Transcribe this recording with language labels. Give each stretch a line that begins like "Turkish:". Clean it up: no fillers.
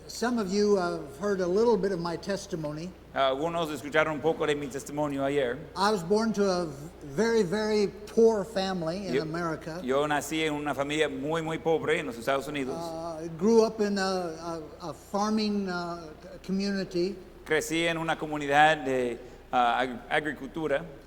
English: Some of you have heard a little bit of my testimony.
Spanish: Algunos escucharon un poco de mi testimonio ayer.
English: I was born to a very, very poor family in America.
Spanish: Yo nací en una familia muy, muy pobre en los Estados Unidos.
English: Grew up in a farming community.
Spanish: Crecí en una comunidad de agricultura.